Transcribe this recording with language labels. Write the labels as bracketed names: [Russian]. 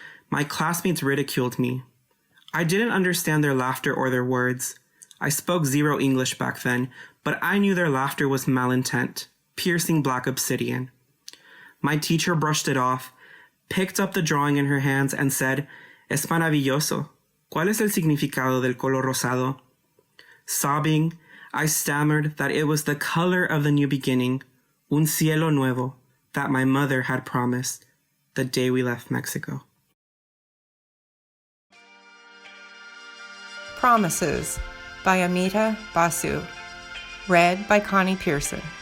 [English] My classmates ridiculed me. I didn't understand their laughter or their words. I spoke zero English back then, but I knew their laughter was malintent, piercing black obsidian. My teacher brushed it off, picked up the drawing in her hands, and said, [Spanish] "Es maravilloso. ¿Cuál es el significado del color rosado?" [English] Sobbing, I stammered that it was the color of the new beginning, [Spanish] un cielo nuevo, [English] that my mother had promised the day we left Mexico. Promises by Amita, Basu. Read by Connie Pearson.